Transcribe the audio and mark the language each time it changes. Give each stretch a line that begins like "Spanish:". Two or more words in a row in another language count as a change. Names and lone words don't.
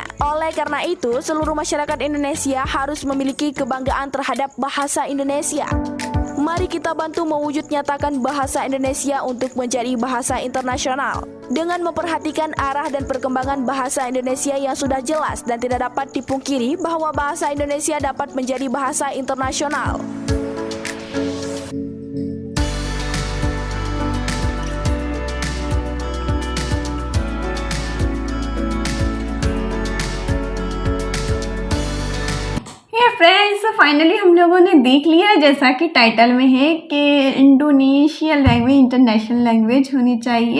Indonesian: Oleh karena itu, seluruh masyarakat Indonesia harus memiliki kebanggaan terhadap bahasa Indonesia. Mari kita bantu mewujud nyatakan bahasa Indonesia untuk menjadi bahasa internasional dengan memperhatikan arah dan perkembangan bahasa Indonesia yang sudah jelas dan tidak dapat dipungkiri bahwa bahasa Indonesia dapat menjadi bahasa internasional.
English: Friends, finally
Hindi: हम लोगों ने देख लिया जैसा कि टाइटल में है कि
English: Indonesian language international language
Hindi: होनी चाहिए।